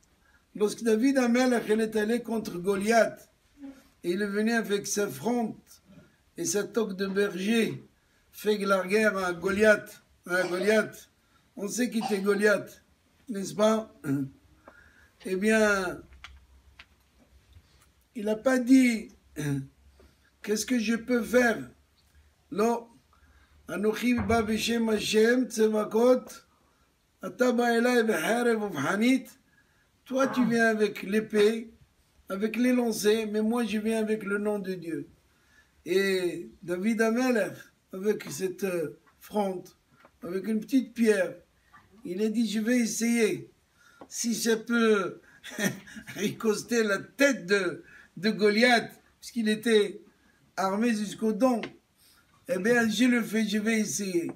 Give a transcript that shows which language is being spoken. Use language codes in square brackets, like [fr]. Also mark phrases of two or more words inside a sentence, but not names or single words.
[fr] Lorsque David Amelech est allé contre Goliath, et il est venu avec sa fronde et sa toque de berger fait la guerre à Goliath. Goliath, on sait qui était Goliath, n'est-ce pas? Eh bien, il n'a pas dit qu'est-ce que je peux faire. Non. [he] אנכי בא בשם השם צבאות, אתה בא אלי בחרב ובחנית. [fr] Toi, tu viens avec l'épée, avec les lancers, mais moi, je viens avec le nom de Dieu. Et David Amelech, avec cette fronde, avec une petite pierre, il a dit, je vais essayer. Si ça peut ricoster la tête de Goliath, puisqu'il était armé jusqu'aux dents, eh bien, je le fais, je vais essayer.